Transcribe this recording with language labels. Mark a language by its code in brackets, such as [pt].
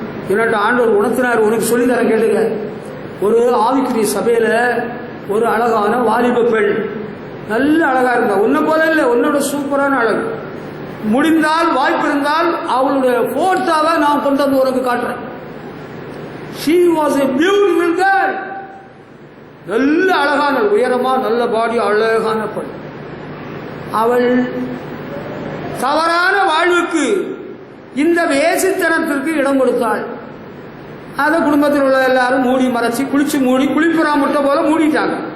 [ta] என்னட்ட ஆண்டவர் உணர்த்தினார், உனக்கு சொல்லித்தரேன் கேளுங்க. ஒரு ஆவிக்குரிய சபையில ஒரு அழகான வாலிப பெண், நல்ல அழகா இருந்தா, உன்னை போல இல்லை, உன்னோட சூப்பரான அழகு. முடிந்தால் வாய்ப்பு இருந்தால் அவளுடைய போட்டோவை நான் கொண்டு வந்து உனக்கு காட்டுறேன். [en] she was a beautiful girl. [ta] நல்ல அழகான, உயரமா, நல்ல பாடி, அழகான பெண். அவள் தவறான வாழ்வுக்கு, இந்த வேசித்தனத்திற்கு இடம் கொடுத்தாள். அதை குடும்பத்தில் உள்ள எல்லாரும் மூடி மறைச்சி, குளிச்சு மூடி, குளிப்புறா முட்டை போல மூடிட்டாங்க.